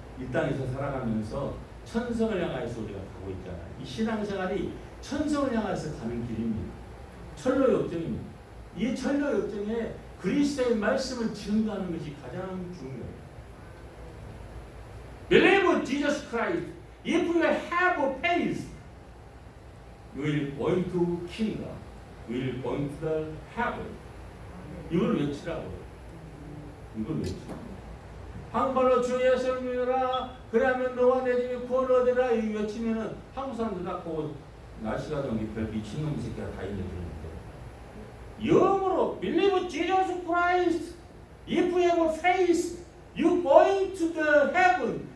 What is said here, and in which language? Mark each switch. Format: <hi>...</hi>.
<ko>이 땅에서 살아가면서 천성을 향해서 우리가 가고 있잖아요. 이 신앙생활이 천성을 향해서 가는 길입니다. 철로 역정입니다. 이 철로 역정에 그리스도의 말씀을 증거하는 것이 가장 중요해요.</ko> <en>Believe Jesus Christ. If you have faith, you will going to kingdom. You will going to the heaven.</en> <ko>이걸 외치라고요. 이걸 외치라고. 한발로 주 예수를 믿어라. 그러면 너와 내 집이 구원을 얻으라. 이 외치면은 한국 사람들 다 보고 날씨가 좋은 게 별 미친놈 새끼가 다 있는 그런데 영어로</ko> <en>Believe Jesus Christ. If you have faith, you going to the heaven.</en>